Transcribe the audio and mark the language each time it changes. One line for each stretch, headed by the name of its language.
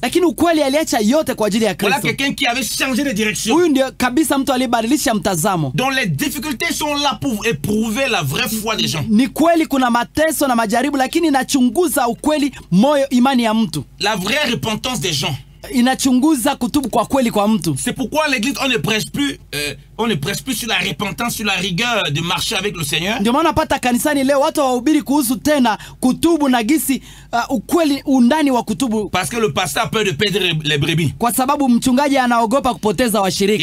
Swahili: Lakini ukweli aliacha yote kwa ajili ya Kristo.
French: Voilà quelqu'un qui avait changé de direction.
Swahili: Huyu ndio kabisa mtu aliyebadilisha mtazamo.
French: Donc les difficultés sont là pour éprouver la vraie foi des gens.
Swahili: Ni kweli kuna mateso na majaribu, lakini inachunguza ukweli moyo, imani ya mtu.
French: La vraie repentance des gens.
Swahili: Inachunguza kutubu kwa kweli kwa mtu.
French: C'est pourquoi l'église on ne prêche plus sur la repentance, sur la rigueur de marcher avec le Seigneur.
Swahili: Ndio maana pata kanisani leo watu wahubiri kuhusu tena kutubu na gisi ukweli undani wa kutubu.
French: Parce que le pasteur a peur de perdre les brebis.
Swahili: Kwa sababu mchungaji anaogopa kupoteza washirika.